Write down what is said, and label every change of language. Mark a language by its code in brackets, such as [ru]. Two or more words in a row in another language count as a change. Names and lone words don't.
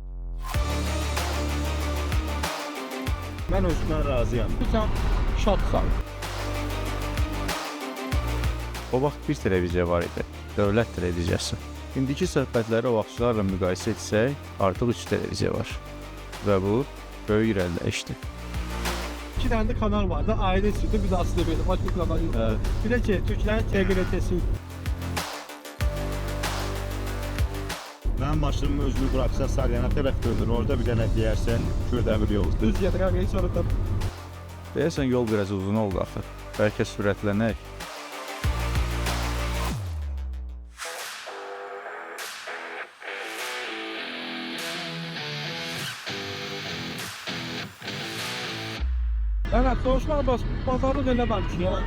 [az] Mən özümdən razıyam. Sən şadsan. O vaxt bir televiziya var idi, dövlət televiziyası. İndiki söhbətləri o vaxtlarla müqayisə etsək, artıq 3 televiziya var. Və bu, böyük irəliləyişdir. [tr] 2 tane de kanal vardı. Aile çıktı. Biz aslında böyle başka bir kanal yok. Evet. Bir de Türklerin TGRT'si. [az] Mən maşınımı özünü bıraksa Salyana tərəf döndür. Orada bir dənə deyərsən Kürdəmir yolu. Düz yediren reis orada. Deyəsən yol biraz uzun oldu axı. Bəlkə sürətlənək. [tr] Evet, Doğuşlar pazarı ne var ki ya?